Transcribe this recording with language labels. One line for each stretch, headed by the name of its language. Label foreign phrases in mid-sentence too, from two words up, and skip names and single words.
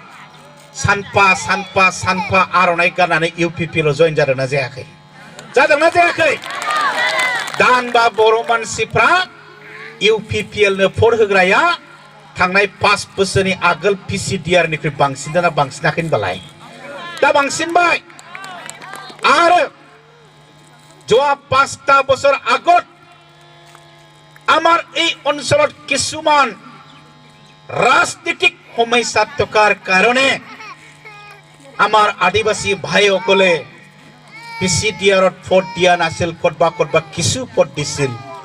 Bodo: सानफा आर'नाइ गाननानै इउपिपिएल जयेन जादोंना जायाखै जादोंना जायाखै दानबा बर' मानसिफ्रा इउपिपिएलनो भोट होग्राया थांनाय 5 बोसोरनि आगोल पिसिडिआर निख्रुइ बांसिनना बांसिनाखै होनबालाय दा बांसिनबाय आरो
Assamese: যোৱা 5টা বছৰ আগত আমাৰ এই অঞ্চলত কিছুমান ৰাজনীতিক সমস্যা থকাৰ কাৰণে আমাৰ আদিবাসী ভাইসকলে পিচিডিআৰত ভোট দিয়া নাছিল কতবা কিছু ভোট দিছিল